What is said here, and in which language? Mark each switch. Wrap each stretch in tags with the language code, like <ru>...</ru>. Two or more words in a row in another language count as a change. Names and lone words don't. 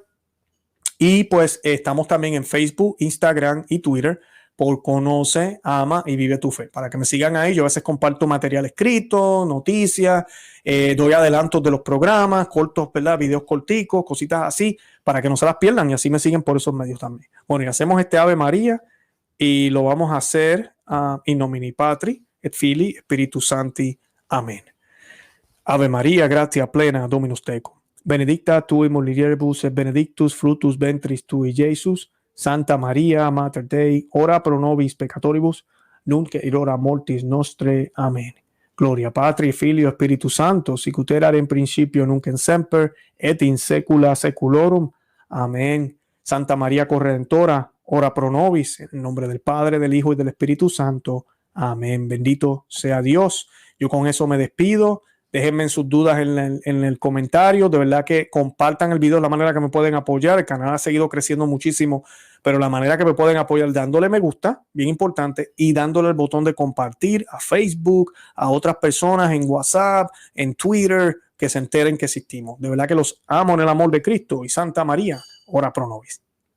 <es>Y pues estamos también en Facebook, Instagram y Twitter por Conoce, Ama y Vive tu Fe. Para que me sigan ahí, yo a veces comparto material escrito, noticias, doy adelantos de los programas, cortos, ¿verdad? Videos corticos, cositas así, para que no se las pierdan y así me siguen por esos medios también. Bueno, y hacemos este Ave María y lo vamos a hacer</es> <la>in nomine Patri, et Filii, Spiritus Sancti.</la> <es>Amén.</es> <la>Ave María, gratia plena, Dominus tecum. Benedicta tu in mulieribus et benedictus fructus ventris tui, Iesus. Santa Maria, Mater Dei, ora pro nobis peccatoribus, nunc et in hora mortis nostre. Amén. Gloria Patri, Filio, Spiritus Sancto, sic ut erat in principio, nunc in semper, et in saecula saeculorum. Amén. Santa María Corredentora, ora pro nobis,</la> <es>en nombre del Padre, del Hijo y del Espíritu Santo. Amén. Bendito sea Dios. Yo con eso me despido. Déjenme sus dudas en el comentario. De verdad que compartan el video, de la manera que me pueden apoyar. El canal ha seguido creciendo muchísimo, pero la manera que me pueden apoyar dándole me gusta, bien importante, y dándole el botón de compartir a Facebook, a otras personas en WhatsApp, en Twitter, que se enteren que existimos. De verdad que los amo en el amor de Cristo y Santa María,</es> <la>ora pro nobis.</la>